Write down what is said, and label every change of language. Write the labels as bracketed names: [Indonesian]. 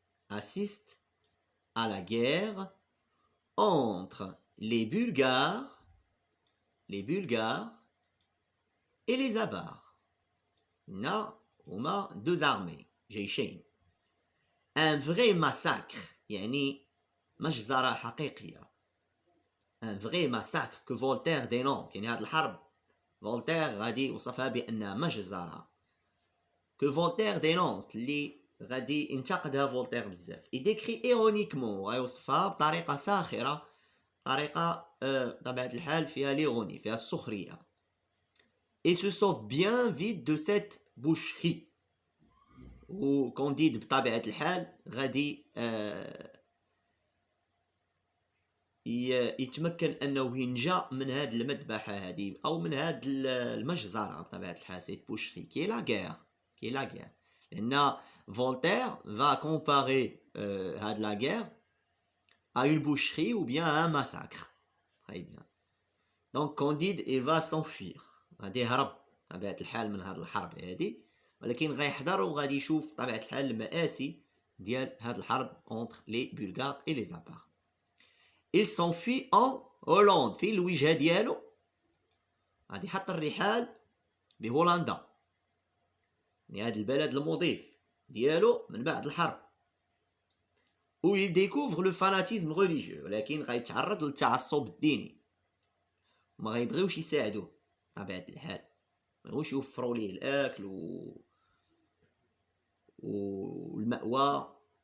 [French] Assiste à la guerre entre les Bulgares et les Avars. [Arabic] هما [French] deux armées [Arabic] جيشين. [French] Un vrai massacre [Arabic] يعني مجزرة حقيقية. [French] Un vrai massacre que Voltaire dénonce. [Arabic] يعني هذه الحرب فولتير غادي يوصفها بأنها مجزرة. [French] Que Voltaire dénonce [Arabic] اللي غادي ينتقدها فولتير بزاف. [French] Il décrit ironiquement [Arabic] ويوصفها بطريقة ساخرة. طريقة بطبيعة الحال فيها ليغوني فيها السخرية. [French] Et se sauve bien vite de cette boucherie. [Arabic] وكونديد بطبيعة الحال غادي يتمكن انه ينجا من هاد المذبحة هادي او من هاد المجزرة بطبيعة الحال. [French] سيت بوشري كي لا غير لان فولتير va comparer هاد لا غير à une boucherie ou bien à un massacre. Très bien. Donc Candide il va s'enfuir. [Arabic] غادي يهرب بطبيعة الحال من هاد الحرب هادي. ولكن غيحضر وغادي يشوف بطبيعة الحال المآسي ديال هاد الحرب [French] entre les Bulgares et les Avars. Il s'enfuit en Hollande. [Arabic] في الوجهة ديالو غادي يحط الرحال بهولندا. يعني هاد البلد المضيف ديالو من بعد الحرب. [French] Où il découvre le fanatisme religieux. [Arabic] ولكن غيتعرض للتعصب الديني. وما غيبغيوش يساعدوه بطبيعة الحال. ما يبغيوش يوفروا ليه الأكل والمأوى.